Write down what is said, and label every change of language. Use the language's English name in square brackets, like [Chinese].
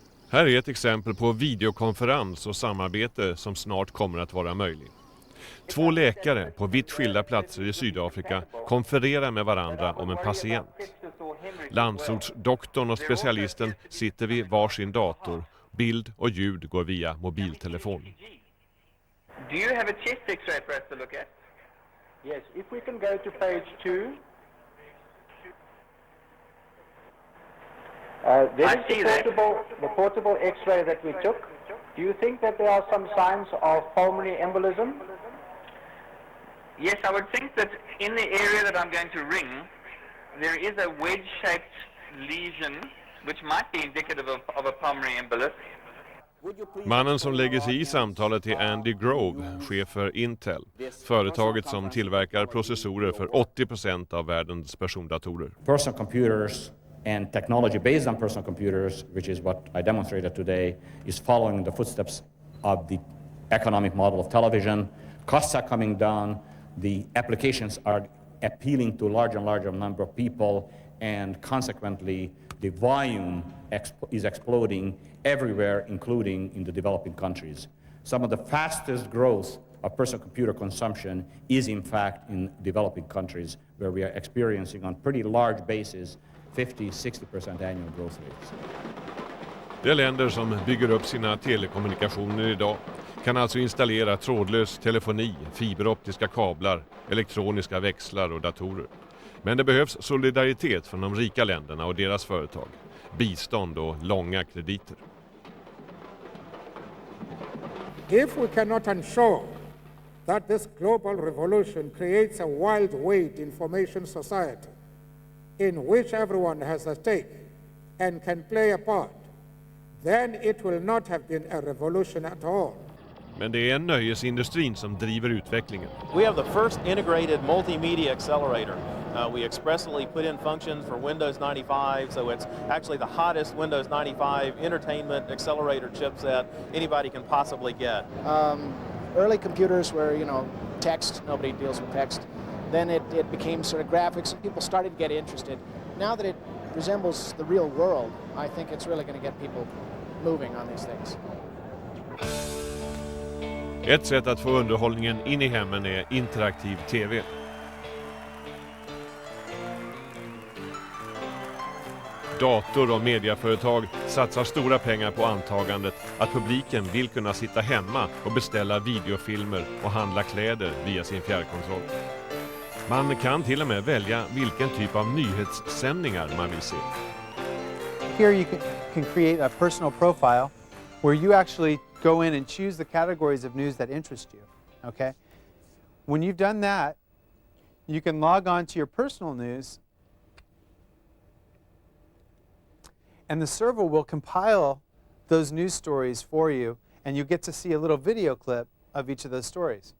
[Swedish] Här är ett exempel på videokonferens och samarbete som snart kommer att vara möjlig. 2 läkare på vitt skilda platser i Sydafrika konfererar med varandra om en patient. Landsortsdoktorn och specialisten sitter vid varsin dator. Bild och ljud går via mobiltelefon. [English] Do you have a chest X-ray for us to look at? Yes, if we can go to page 2. This is the portable X-ray that we took. Do you think that there are some signs of pulmonary embolism? Yes, I would think that in the area that I'm going to ring, there is a wedge-shaped lesion which might be indicative of a pulmonary embolus. [Swedish] Mannen som lägger sig i samtalet är Andy Grove, chef för Intel, företaget som tillverkar processorer för 80% av världens persondatorer. [English] Personal computers and technology based on personal computers, which is what I demonstrated today, is following the footsteps of the economic model of television. Costs are coming down, the applications are appealing to a larger and larger number of people, and consequently the volume is exploding everywhere, including in the developing countries. Some of the fastest growth of personal computer consumption is in fact in developing countries, where we are experiencing on pretty large basis 50-60% annual growth rates. [Swedish] De länder som bygger upp sina telekommunikationer idag kan alltså installera trådlös telefoni, fiberoptiska kablar, elektroniska växlar och datorer. Men det behövs solidaritet från de rika länderna och deras företag, bistånd och långa krediter. [English] If we cannot ensure that this global revolution creates a wild-weight information society in which everyone has a stake and can play a part, then it will not have been a revolution at all. [Swedish] Men det är nöjesindustrin som driver utvecklingen. [English] We have the first integrated multimedia accelerator. We expressly put in functions for Windows 95, so it's actually the hottest Windows 95 entertainment accelerator chipset anybody can possibly get. Early computers were, text, nobody deals with text. Then it became sort of graphics, and people started to get interested. Now that it resembles the real world, I think it's really going to get people moving on these things. [Swedish] Ett sätt att få underhållningen in i hemmen är interaktiv TV. Dator- och mediaföretag satsar stora pengar på antagandet att publiken vill kunna sitta hemma och beställa videofilmer och handla kläder via sin fjärrkontroll. Man kan till och med välja vilken typ av nyhetssändningar man vill se. [English] Here you can create a personal profile where you actually go in and choose the categories of news that interest you, okay? When you've done that, you can log on to your personal news, and the server will compile those news stories for you, and you get to see a little video clip of each of those stories.